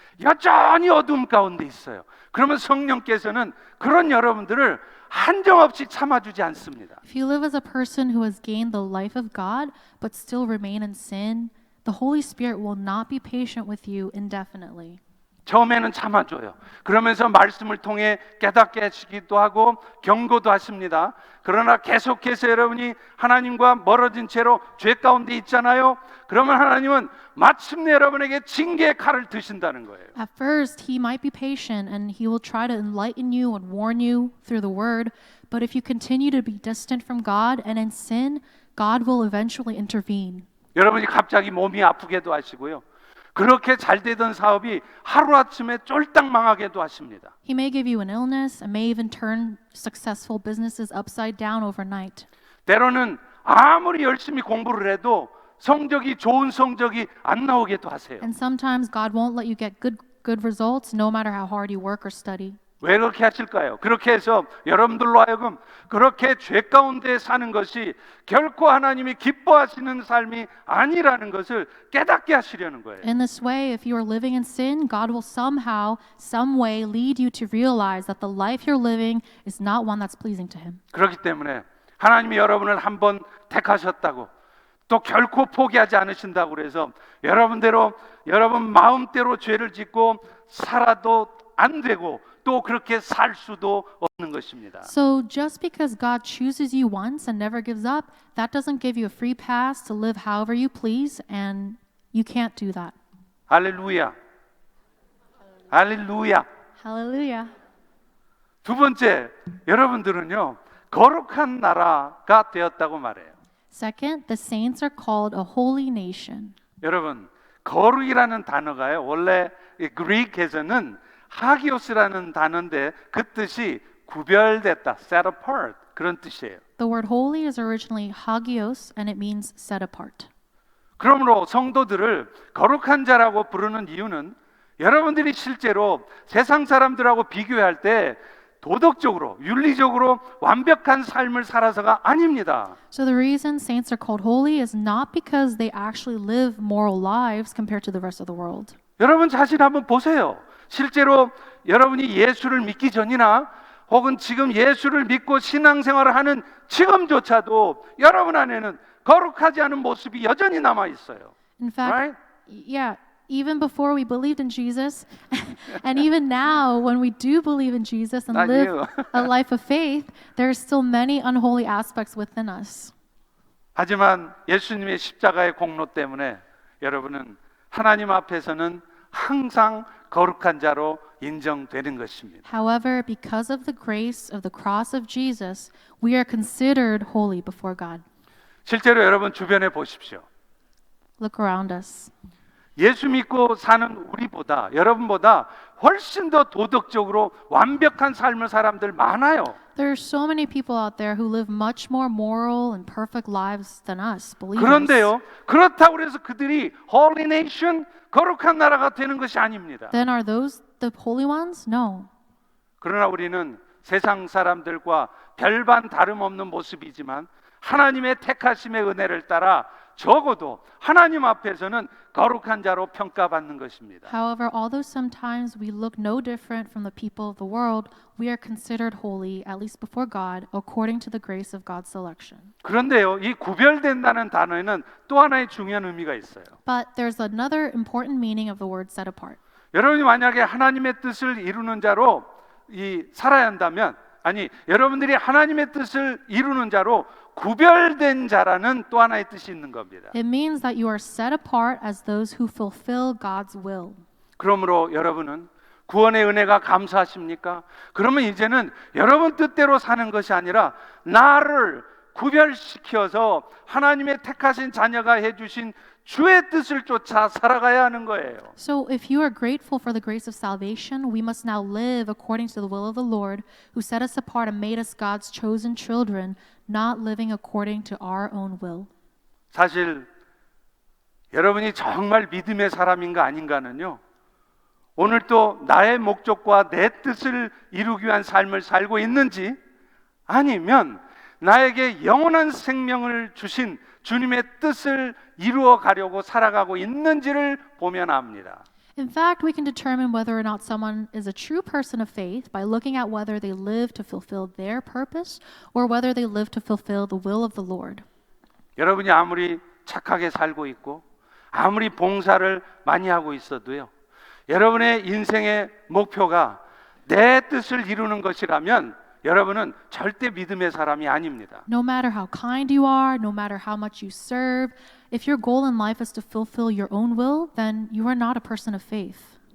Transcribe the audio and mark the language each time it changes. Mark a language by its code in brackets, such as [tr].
[ko] 여전히 어둠 가운데 있어요. 그러면 성령께서는 그런 여러분들을 한정없이 참아주지 않습니다. [en] If you live as a person who has gained the life of God but still remain in sin, the Holy Spirit will not be patient with you indefinitely. [ko] 처음에는 참아줘요. 그러면서 말씀을 통해 깨닫게 하시기도 하고 경고도 하십니다. 그러나 계속해서 여러분이 하나님과 멀어진 채로 죄 가운데 있잖아요. 그러면 하나님은 마침내 여러분에게 징계의 칼을 드신다는 거예요. [en] At first, He might be patient and He will try to enlighten you and warn you through the Word, but if you continue to be distant from God and in sin, God will eventually intervene. [ko] 여러분이 갑자기 몸이 아프게도 하시고요. 그렇게 잘 되던 사업이 하루아침에 쫄딱 망하게도 하십니다. [en] He may give you an illness and may even turn successful businesses upside down overnight. [ko] 때로는 아무리 열심히 공부를 해도 좋은 성적이 안 나오게도 하세요. [en] And sometimes God won't let you get good results no matter how hard you work or study. [ko] 왜 그렇게 하실까요? 그렇게 해서 여러분들로 하여금 그렇게 죄 가운데 사는 것이 결코 하나님이 기뻐하시는 삶이 아니라는 것을 깨닫게 하시려는 거예요. [en] In this way, if you are living in sin, God will somehow, some way lead you to realize that the life you're living is not one that's pleasing to Him. [ko] 그렇기 때문에 하나님이 여러분을 한번 택하셨다고 또 결코 포기하지 않으신다고 그래서 여러분 마음대로 죄를 짓고 살아도 안 되고 또 그렇게 살 수도 없는 것입니다. [en] So just because God chooses you once and never gives up, that doesn't give you a free pass to live however you please, and you can't do that. [ko] 할렐루야. 할렐루야. [en] Hallelujah. [ko] 두 번째, 여러분들은요 거룩한 나라가 되었다고 말해요. [en] Second, the saints are called a holy nation. [ko] 여러분, 거룩이라는 단어가요 원래 그리스에서는 하기오스라는 단어인데 그 뜻이 구별됐다, [en] set apart [ko] 그런 뜻이에요. [en] The word holy is originally hagios, and it means set apart. [ko] 그러므로 성도들을 거룩한 자라고 부르는 이유는 여러분들이 실제로 세상 사람들하고 비교할 때 도덕적으로, 윤리적으로 완벽한 삶을 살아서가 아닙니다. [en] So the reason saints are called holy is not because they actually live moral lives compared to the rest of the world. [ko] 여러분 자신 한번 보세요. 실제로 여러분이 예수를 믿기 전이나 혹은 지금 예수를 믿고 신앙생활을 하는 지금조차도 여러분 안에는 거룩하지 않은 모습이 여전히 남아 있어요. [en] In fact, Right? yeah, even before we believed in Jesus, and even now when we do believe in Jesus and Not live you. a life of faith, there are still many unholy aspects within us. [ko] 하지만 예수님의 십자가의 공로 때문에 여러분은 하나님 앞에서는 항상 거룩한 자로 인정되는 것입니다. [en] However, because of the grace of the cross of Jesus, we are considered holy before God. [ko] 실제로 여러분 주변에 보십시오. [en] Look around us. [ko] 예수 믿고 사는 우리보다 여러분보다 훨씬 더 도덕적으로 완벽한 삶을 사람들 많아요. [en] There are so many people out there who live much more moral and perfect lives than us, believers. [ko] 그런데요, 그렇다고 해서 그들이 [en] holy nation, [ko] 거룩한 나라가 되는 것이 아닙니다. [en] Then are those the holy ones? No. [ko] 그러나 우리는 세상 사람들과 별반 다름없는 모습이지만 하나님의 택하심의 은혜를 따라 적어도 하나님 앞에서는 거룩한 자로 평가받는 것입니다. [en] However, although sometimes we look no different from the people of the world, we are considered holy, at least before God, according to the grace of God's selection. [ko] 그런데요, 이 구별된다는 단어에는 또 하나의 중요한 의미가 있어요. [en] But there's another important meaning of the word set apart. [ko] 여러분이 만약에 하나님의 뜻을 이루는 자로 살아야 한다면, 여러분들이 하나님의 뜻을 이루는 자로 구별된 자라는 또 하나의 뜻이 있는 겁니다. [en] It means that you are set apart as those who fulfill God's will. [ko] 그러므로 여러분은 구원의 은혜가 감사하십니까? 그러면 이제는 여러분 뜻대로 사는 것이 아니라 나를 구별시켜서 하나님의 택하신 자녀가 해주신 주의 뜻을 쫓아 살아가야 하는 거예요. [en] So if you are grateful for the grace of salvation, we must now live according to the will of the Lord, who set us apart and made us God's chosen children, not living according to our own will. [ko] 사실 여러분이 정말 믿음의 사람인가 아닌가는요, 오늘 또 나의 목적과 내 뜻을 이루기 위한 삶을 살고 있는지, 아니면 나에게 영원한 생명을 주신 주님의 뜻을 이루어 가려고 살아가고 있는지를 보면 압니다. [en] In fact, we can determine whether or not someone is a true person of faith by looking at whether they live to fulfill their purpose or whether they live to fulfill the will of the Lord. [ko] 여러분이 아무리 착하게 살고 있고 아무리 봉사를 많이 하고 있어도요, 여러분의 인생의 목표가 내 뜻을 이루는 것이라면 여러분은 절대 믿음의 사람이 아닙니다. [en] No matter how kind you are, no matter how much you serve, if your goal in life is to fulfill your own will, then you are not a person of faith.